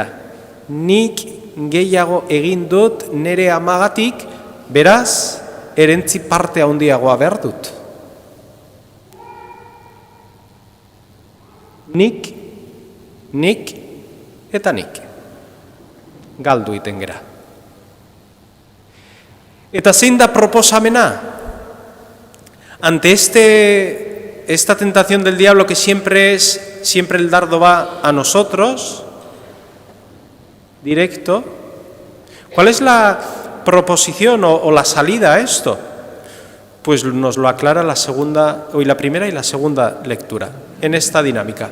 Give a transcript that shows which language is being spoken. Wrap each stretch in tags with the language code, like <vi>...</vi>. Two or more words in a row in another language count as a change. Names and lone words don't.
<eu>Nik gehiago egin dut nire amagatik, beraz, erentzi parte handiagoa behar dut. Nik, eta nik. Galdu iten gera. Eta zein da proposamena?</eu> <es>Ante esta tentación del diablo que siempre el dardo va a nosotros, directo, ¿cuál es la proposición o la salida a esto? Pues nos lo aclara la primera y la segunda lectura, en esta dinámica.</es>